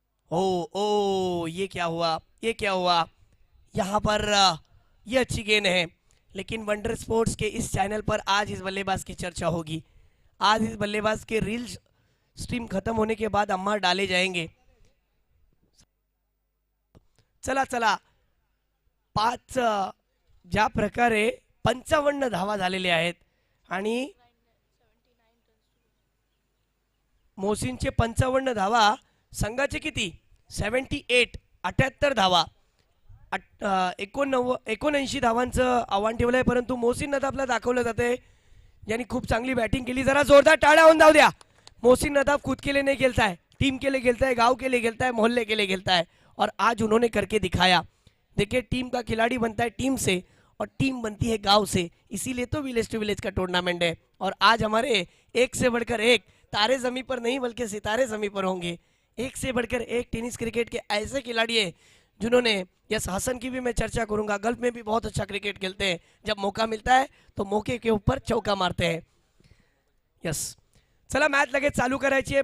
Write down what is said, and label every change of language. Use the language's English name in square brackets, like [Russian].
[Hindi] ओ ये क्या हुआ, ये क्या हुआ यहाँ पर? ये अच्छी गेंद है, लेकिन वंडर स्पोर्ट्स के इस चैनल पर आज इस बल्लेबाज की चर्चा होगी। आज इस बल्लेबाज के रील्स स्ट्रीम खत्म होने के बाद अम्मा डाले जाएंगे। [Marathi] चला चला 5 ज्या प्रकारे 55 धावा झालेले आहेत आणि मोहसिनचे 55 धावा, संघाचे किती? 78, 78 धावा, 79 धावांचं आव्हान ठेवलंय, परंतु मोहसिन नदाफला दाखवलं जाते ज्यांनी खूप चांगली बॅटिंग केली। जरा जोरदार टाळ्या होऊन जाऊ द्या। [Hindi] मोहसिन नदाफ खुद के लिए नहीं खेलता है, टीम के लिए खेलता है, गांव के लिए खेलता है, मोहल्ले के लिए खेलता है, और आज उन्होंने करके दिखाया। देखिए टीम का खिलाड़ी बनता है टीम से, और टीम बनती है गांव से, इसीलिए तो विलेज टू विलेज का टूर्नामेंट है। और आज हमारे एक से बढ़कर एक तारे जमीन पर नहीं बल्कि सितारे जमीन पर होंगे। एक से बढ़कर एक टेनिस क्रिकेट के ऐसे खिलाड़ी हैं जिन्होंने, यस हसन की भी मैं चर्चा करूंगा, गल्फ में भी बहुत अच्छा क्रिकेट खेलते हैं, जब मौका मिलता है तो मौके के ऊपर चौका मारते हैं। [Marathi] यस चला मॅच लगेच चालू करायची आहे।